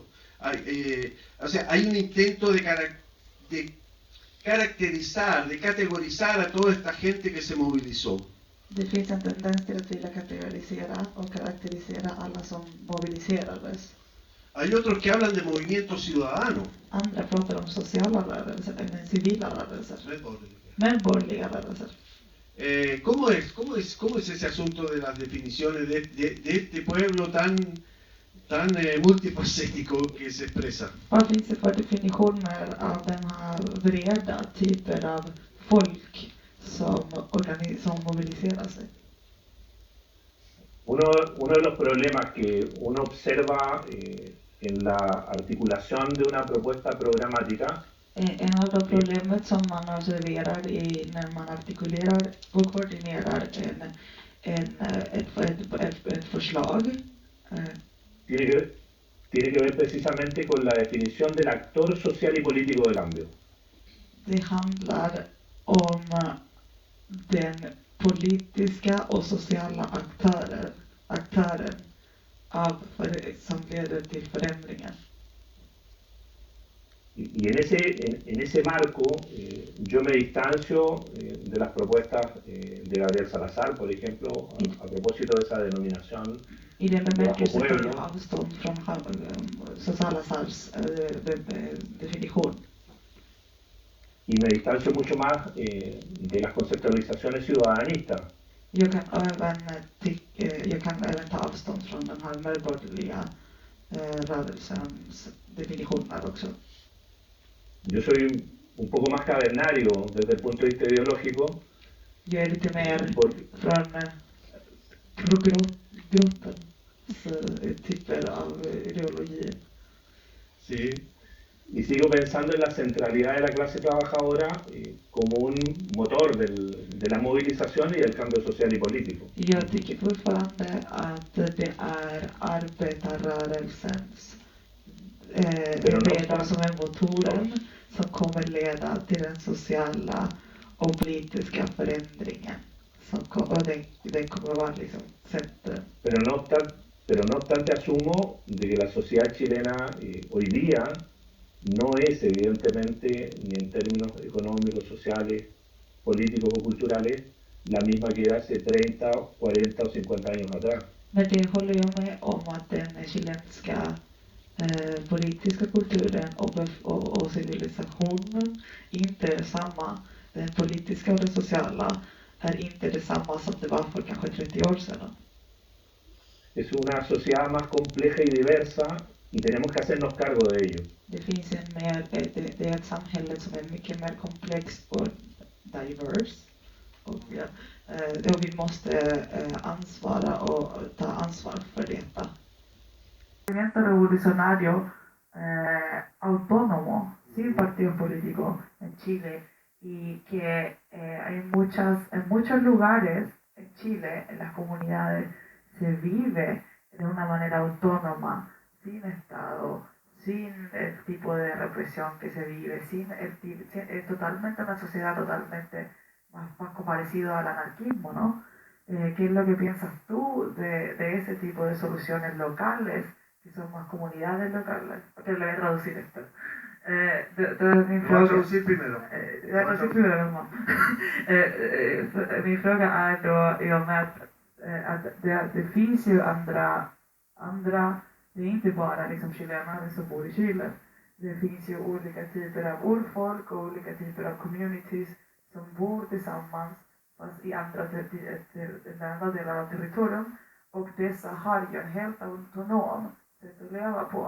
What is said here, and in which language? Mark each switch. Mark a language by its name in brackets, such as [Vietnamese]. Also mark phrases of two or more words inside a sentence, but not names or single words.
[Spanish] O sea, hay un intento de caracterizar, de categorizar a toda esta gente que se movilizó. [Swedish] Det finns en tendens till att vilja kategorisera och karaktärisera alla som mobiliserades. [Spanish] Hay otros que hablan de movimiento ciudadano. [Swedish] Andra pratar om sociala rörelser, eller civila rörelser, medborgerliga rörelser. [Spanish] ¿Cómo es ese asunto de las definiciones de este pueblo tan multifacético que se expresa? [Swedish] Vad finns det för definitioner av den här breda typer av folk som mobiliserar sig? [Spanish] Uno de los problemas que uno observa en la articulación de una propuesta programática [Swedish] En av de problemet som man observerar när man artikulerar och koordinerar ett förslag [Spanish] tiene que ver precisamente con la definición del actor social y político de cambio. [Swedish] Det handlar om den politiska och sociala aktören som leder till förändringen. [Spanish] Y en ese marco yo me distancio de las propuestas de Gabriel Salazar, por ejemplo, a propósito de esa denominación [Swedish] I den [Spanish] de bajo [Swedish] bemärkelsen tar [Spanish] pueblo. [Swedish] jag avstånd från Salazars definition. [Spanish] Y me distancio mucho más de las conceptualizaciones ciudadanistas. [Swedish] Jag kan även ta avstånd från den här medborgerliga rörelsens definitioner också. [Spanish] Yo soy un poco más cavernario desde el punto de vista ideológico. [Swedish] Jag är lite mer från grottens typer av ideologier. [Spanish] Sí. Y sigo pensando en la centralidad de la clase trabajadora como un motor de la movilización y del cambio social y político. [Swedish] Jag tycker fortfarande att det är arbetarrörelsens ledare som är motoren som kommer leda till den sociala och politiska förändringen. Och den kommer vara liksom centrum. [Spanish] Pero no obstante asumo de que la sociedad chilena hoy día no es evidentemente, ni en términos económicos, sociales, políticos o culturales, la misma que era hace 30, 40 o 50 años atrás. [Swedish] Men det håller jag med om att den chilenska politiska kulturen och civilisationen inte är samma. Den politiska och den sociala är inte detsamma som det var för kanske 30 år sedan. [Spanish] Es una sociedad más compleja y diversa y tenemos que hacernos cargo de ello. [Swedish] Det finns det är ett samhälle som är mycket mer komplext och diverse. Och vi måste ansvara och ta ansvar för detta. [Spanish] El movimiento revolucionario autónomo sin partido político en Chile y que en muchos lugares en Chile, en las comunidades, se vive de una manera autónoma, sin Estado, sin el tipo de represión que se vive, es totalmente una sociedad totalmente más parecido al anarquismo, ¿no? ¿Qué es lo que piensas tú de ese tipo de soluciones locales, que son más comunidades locales? Porque le voy a traducir esto. Voy a traducir primero. [Swedish] Min fråga är då i och med att det finns ju andra, det är inte bara liksom chilenare som bor i Chile. Det finns ju olika typer av urfolk och olika typer av communities som bor tillsammans fast i andra delar av territorium, och dessa har ju en helt autonom sätt att leva på.